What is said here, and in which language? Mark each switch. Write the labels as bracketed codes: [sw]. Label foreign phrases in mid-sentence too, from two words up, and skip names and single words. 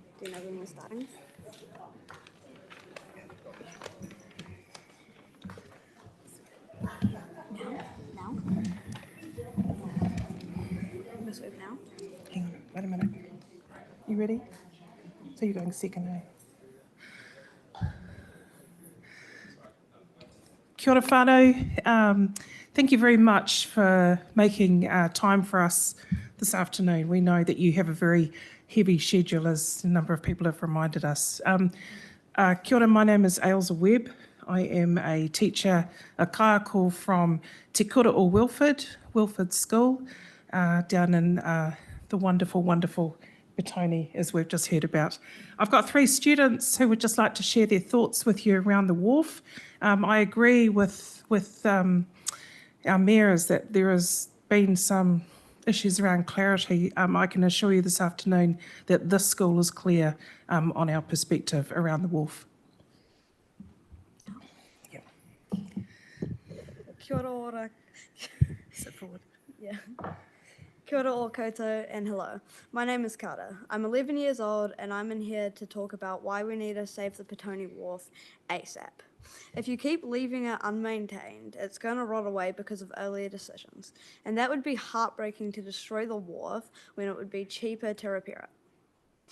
[en] Do you know when we're starting? Now? Miss Webb now? Hang on, wait a minute. You ready? So you're going second, eh? [mi] Kia ora whānau. [en] Thank you very much for making time for us this afternoon. We know that you have a very heavy schedule, as a number of people have reminded us. [mi] Kia ora, [en] my name is Ailsa Webb. I am a teacher, a kaiako from Te Kura o Wilford School, down in the wonderful, wonderful Petone, as we've just heard about. I've got 3 students who would just like to share their thoughts with you around the wharf. I agree with our mayors that there has been some issues around clarity. I can assure you this afternoon that this school is clear on our perspective around the wharf. Yeah. [mi] Kia ora ora. [en] Sit forward. Yeah. [mi] Kia ora o koutou [en] and hello. My name is Carter. I'm 11 years old and I'm in here to talk about why we need to save the Petone Wharf ASAP. If you keep leaving it unmaintained, it's going to rot away because of earlier decisions. And that would be heartbreaking to destroy the wharf when it would be cheaper to repair it.